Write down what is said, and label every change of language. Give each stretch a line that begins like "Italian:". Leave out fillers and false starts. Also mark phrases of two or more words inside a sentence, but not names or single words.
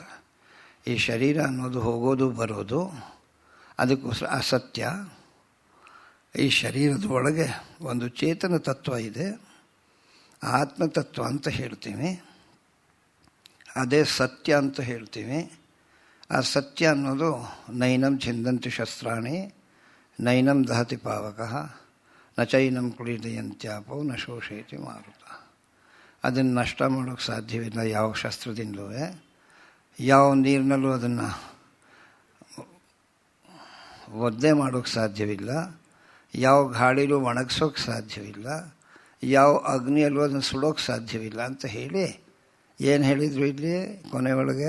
Kannada: ಈ ಶರೀರ ಅನ್ನೋದು ಹೋಗೋದು ಬರೋದು, ಅದಕ್ಕೋಸ್ಕರ ಅಸತ್ಯ. ಈ ಶರೀರದ ಒಳಗೆ ಒಂದು ಚೇತನ ತತ್ವ ಇದೆ, ಆತ್ಮತತ್ವ ಅಂತ ಹೇಳ್ತೀವಿ, ಅದೇ ಸತ್ಯ ಅಂತ ಹೇಳ್ತೀವಿ. ಆ ಸತ್ಯ ಅನ್ನೋದು
Sanskrit: ನೈನಂ ಛಿಂದಂತಿ ಶಸ್ತ್ರಾಣಿ ನೈನಂ ದಹತಿ ಪಾವಕಃ ನ ಚೈನಂ ಕುಳಿದಯಂತ್ಯಾಪೋ ನ ಶೋಷಯತಿ ಮಾರುತ.
Kannada: ಅದನ್ನು ನಷ್ಟ ಮಾಡೋಕ್ಕೆ ಸಾಧ್ಯವಿಲ್ಲ ಯಾವ ಶಸ್ತ್ರದಿಂದಲೂ, ಯಾವ ನೀರಿನಲ್ಲೂ ಅದನ್ನು ಒದ್ದೆ ಮಾಡೋಕ್ಕೆ ಸಾಧ್ಯವಿಲ್ಲ, ಯಾವ ಗಾಳಿಲೂ ಒಣಗಿಸೋಕ್ಕೆ ಸಾಧ್ಯವಿಲ್ಲ, ಯಾವ ಅಗ್ನಿಯಲ್ಲೂ ಅದನ್ನು ಸುಡೋಕ್ಕೆ ಸಾಧ್ಯವಿಲ್ಲ ಅಂತ ಹೇಳಿ ಏನು ಹೇಳಿದರು ಇಲ್ಲಿ ಕೊನೆಯೊಳಗೆ?